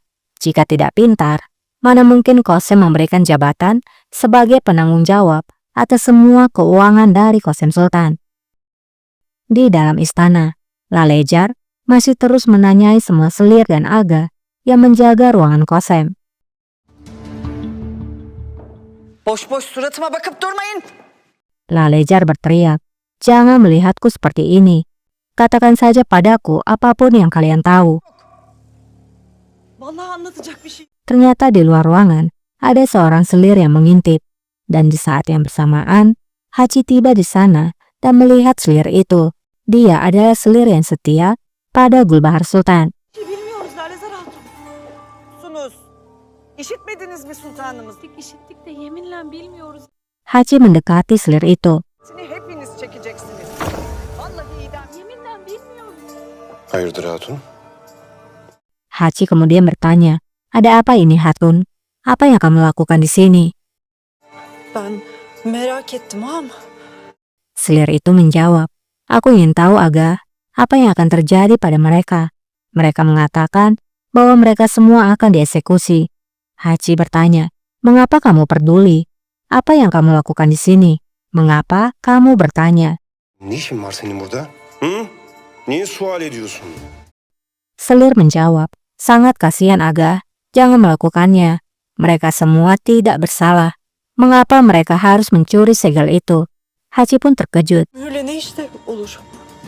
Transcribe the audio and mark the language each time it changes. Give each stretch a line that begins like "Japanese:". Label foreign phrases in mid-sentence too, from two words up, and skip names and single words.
Indonesian: Jika tidak pintar, mana mungkin Kosem memberikan jabatan sebagai penanggung jawab atas semua keuangan dari Kosem Sultan. Di dalam istana, Lalejar masih terus menanyai semua selir dan aga yang menjaga ruangan Kosem.
Turkish: Boş-boş suratıma bakıp durmayın.
Indonesian: Lalejar berteriak, jangan melihatku seperti ini. Katakan saja padaku apapun yang kalian tahu.
Turkish: Vallahi anlatacak bir şey.
Indonesian: Ternyata di luar ruangan ada seorang selir yang mengintip. Dan di saat yang bersamaan, Haji tiba di sana dan melihat selir itu. Dia adalah selir yang setia pada Gulbahar Sultan.
Turkish: Bilmiyoruz Lalezar Hatun. Sunuz. İşitmediniz mi sultanımız? İşittik de yeminle bilmiyoruz.
Indonesian: Haji mendekati selir itu.
Turkish: Seni hepiniz çekeceksiniz. Vallahi idam. Yeminle bilmiyoruz. Hayırdır hatun?
Indonesian: Haji kemudian bertanya, ada apa ini Hatun? Apa yang kamu lakukan di sini?
Turkish: Ben merak ettim ama.
Indonesian: Selir itu menjawab, aku ingin tahu Aga, apa yang akan terjadi pada mereka. Mereka mengatakan bahwa mereka semua akan dieksekusi. Haji bertanya, mengapa kamu peduli? Apa yang kamu lakukan di sini? Mengapa kamu bertanya?
Turkish: Ne işin var senin burada? Hı? Niye sual ediyorsun?
Indonesian: Selir menjawab, sangat kasihan Aga, jangan melakukannya. Mereka semua tidak bersalah. Mengapa mereka harus mencuri segel itu? Haji pun terkejut.
Turkish: Öyle ne işte olur.